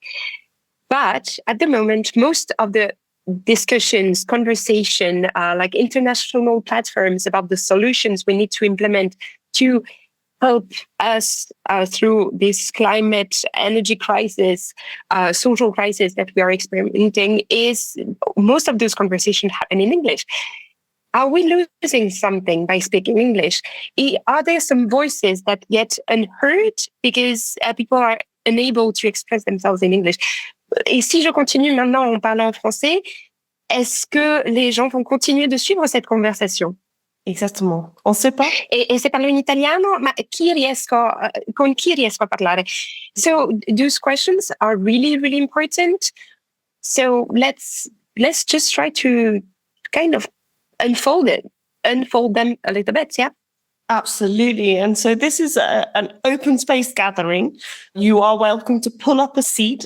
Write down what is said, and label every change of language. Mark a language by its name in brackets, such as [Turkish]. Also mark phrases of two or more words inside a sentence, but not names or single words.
[English] But at the moment, most of the discussions, conversation, like international platforms about the solutions we need to implement to help us through this climate, energy crisis, social crisis that we are experiencing, is most of those conversations happen in English. Are we losing something by speaking English? Are there some voices that get unheard because people are unable to express themselves in English? [French] Et si je continue maintenant en parlant en français, est-ce que les gens vont continuer de suivre cette conversation? Exactement. On sait pas. [Italian] E se parlo in italiano, ma con chi riesco a parlare? [English] So those questions are really, really important. So let's just try to kind of unfold them a little bit, yeah? Absolutely. And so this is an open space gathering. You are welcome to pull up a seat.